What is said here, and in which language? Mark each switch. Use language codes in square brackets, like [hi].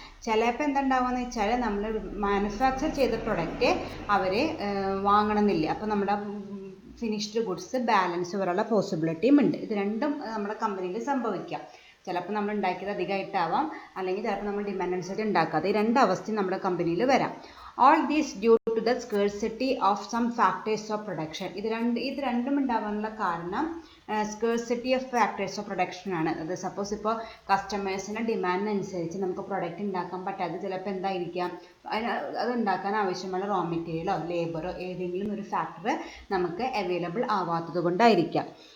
[ml] ചിലപ്പോൾ എന്തുണ്ടാവുമെന്ന് വെച്ചാൽ നമ്മൾ മാനുഫാക്ചർ ചെയ്ത പ്രൊഡക്റ്റ് അവർ വാങ്ങണമെന്നില്ല. അപ്പോൾ നമ്മുടെ ഫിനിഷ്ഡ് ഗുഡ്സ് ബാലൻസ് വരാനുള്ള പോസിബിലിറ്റിയും ഉണ്ട്. ഇത് രണ്ടും നമ്മുടെ കമ്പനിയിൽ സംഭവിക്കാം. ചിലപ്പോൾ നമ്മൾ ഉണ്ടാക്കിയത് അധികമായിട്ടാവാം, അല്ലെങ്കിൽ ചിലപ്പോൾ നമ്മൾ ഡിമാൻഡ് അനുസരിച്ച് ഉണ്ടാക്കാതെ. ഈ രണ്ട് അവസ്ഥയും നമ്മുടെ കമ്പനിയിൽ വരാം. [en] All these due to the scarcity of some factors of production. [ml] ഇത് രണ്ടും ഉണ്ടാവാനുള്ള കാരണം scarcity of factors of production ആണ്. അത് സപ്പോസ് ഇപ്പോൾ കസ്റ്റമേഴ്സിൻ്റെ ഡിമാൻഡിനനുസരിച്ച് നമുക്ക് പ്രൊഡക്റ്റ് ഉണ്ടാക്കാൻ പറ്റാതെ ചിലപ്പോൾ എന്തായിരിക്കാം, അത് ഉണ്ടാക്കാൻ ആവശ്യമുള്ള റോ മെറ്റീരിയലോ ലേബറോ ഏതെങ്കിലും ഒരു ഫാക്ടർ നമുക്ക് അവൈലബിൾ ആവാത്തത് കൊണ്ടായിരിക്കാം.